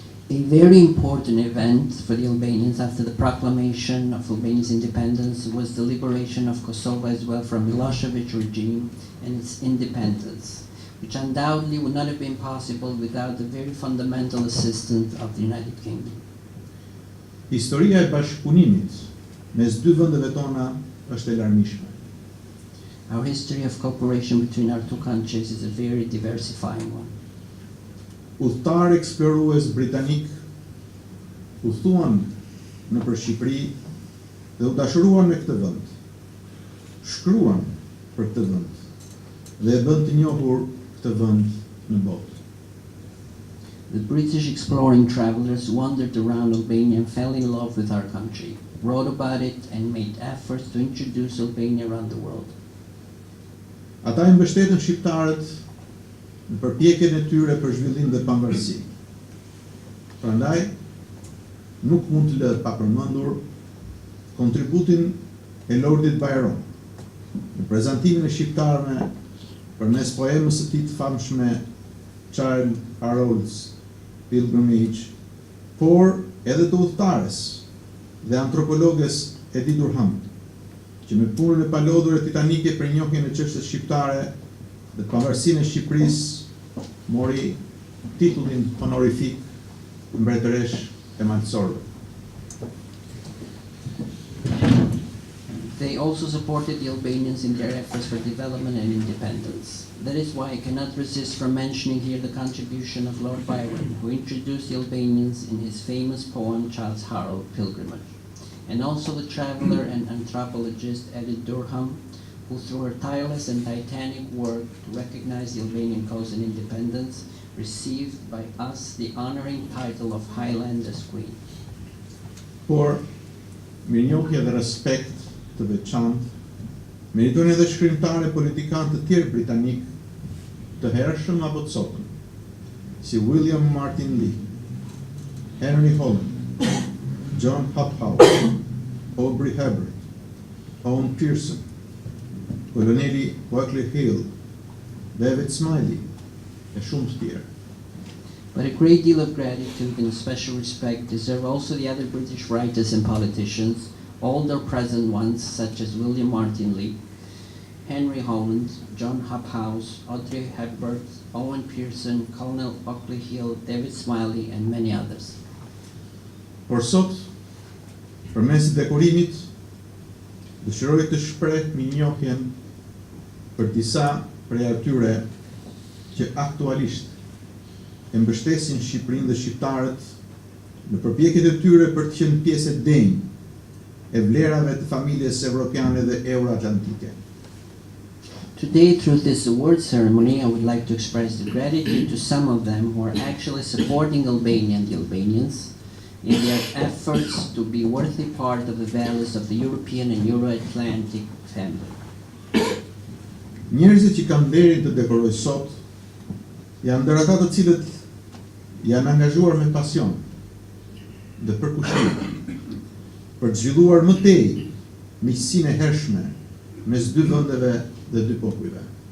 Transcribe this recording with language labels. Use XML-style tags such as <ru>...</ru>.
<en>A very important event for the Albanians after the proclamation of Albania's independence was the liberation of Kosovo as well from Milošević regime and its independence, which undoubtedly would not have been possible without the very fundamental assistance of the United Kingdom.</en> <sq>Historia e bashkëpunimit mes dy vendeve tona është e larmishme.</sq> <en>Our history of cooperation between our two countries is a very diversifying one.</en> <sq>Udhëtar eksplorues britanik udhëtuan nëpër Shqipëri dhe u dashuruan me këtë vend. Shkruan për këtë vend dhe e bën të njohur këtë vend në botë.</sq> <en>The British exploring travelers wandered around Albania and fell in love with our country, wrote about it and made efforts to introduce Albania around the world.</en> <sq>Ata i mbështetën shqiptarët në përpjekjen e tyre për zhvillim dhe pavarësi. Prandaj, nuk mund të lëhet pa përmendur kontributin e Lordit Byron në prezantimin e shqiptarëve përmes poemës së tij të famshme Childe Harold's Pilgrimage, por edhe të udhëtares dhe antropologes Edith Durham, që me punën e palodhur e titanike për njohjen e çështjes shqiptare dhe pavarësinë e Shqipërisë mori titullin honorific mbretëresh e malësorëve.</sq> <en>They also supported the Albanians in their efforts for development and independence. That is why I cannot resist from mentioning here the contribution of Lord Byron, who introduced the Albanians in his famous poem Childs Harold, Pilgrimage, and also the traveler and anthropologist Edith Durham, who through her tireless and titanic work to recognize the Albanian cause and independence, received by us the honoring title of Highlanders Queen.</en> <sq>Por mirënjohje dhe respekt të veçantë meritojnë edhe shkrimtarë e politikanë të tjerë britanik të hershëm apo të sotëm, si William Martin Lee, Henry Holland, John Hophouse, Aubrey Hubbard, Owen Pearson, koloneli Buckley Hill, David Smiley e shumë të tjerë.</sq> <en>But a great deal of gratitude and special respect deserve also the other British writers and politicians, old or present ones, such as William Martin Lee, Henry Holland, John Hophouse, Audrey Hepburn, Owen Pearson, Colonel Buckley Hill, David Smiley, and many others.</en> <sq>Por sot, përmes dekorimit, dëshiroj të shpreh mirënjohjen për disa prej atyre që aktualisht e mbështesin Shqipërinë dhe shqiptarët në përpjekjet e tyre për të qenë pjesë e denjë e vlerave të familjes evropiane dhe euroatlantike.</sq> <en>Today, through this award ceremony, I would like to express the gratitude to some of them who are actually supporting Albania and the Albanians in their efforts to be worthy part of the values of the European and Euro-Atlantic family.</en> <sq>Njerëzit që kanë vlerin të dekoroj sot janë ndër ata të cilët janë angazhuar me pasion dhe përkushtim për të zhvilluar më tej miqësinë e hershme mes dy vendeve dhe dy popujve.</sq>